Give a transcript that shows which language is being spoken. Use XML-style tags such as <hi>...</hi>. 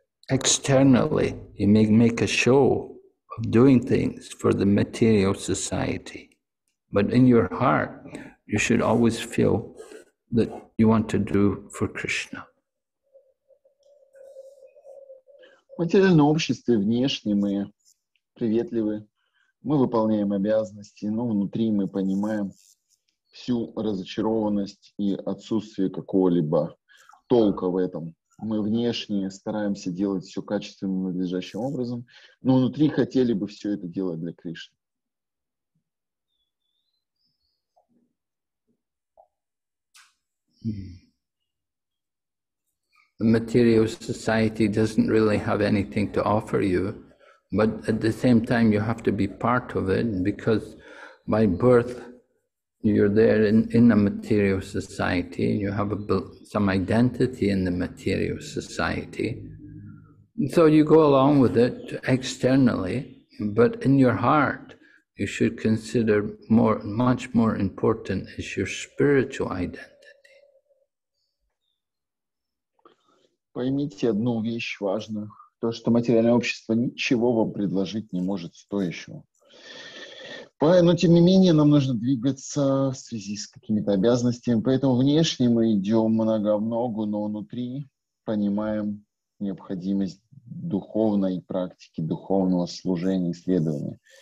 <en>Externally, you may make a show of doing things for the material society. But in your heart, you should always feel that you want to do for Krishna.</en> <ru>В материальном обществе внешне мы приветливы, мы выполняем обязанности, но внутри мы понимаем всю разочарованность и отсутствие какого-либо толка в этом, Мы внешне стараемся делать все качественным, надлежащим образом, но внутри хотели бы все это делать для Кришны.</ru> <en>The material society doesn't really have anything to offer you, but at the same time you have to be part of it, because by birth you're there in a material society, you have some identity in the material society. So you go along with it externally, but in your heart you should consider much more important is your spiritual identity.</en> <ru>Поймите одну вещь важную, то, что материальное общество ничего вам предложить не может стоящего. Но, тем не менее, нам нужно двигаться в связи с какими-то обязанностями, поэтому внешне мы идем много в ногу, но внутри понимаем необходимость духовной практики, духовного служения, исследования.</ru>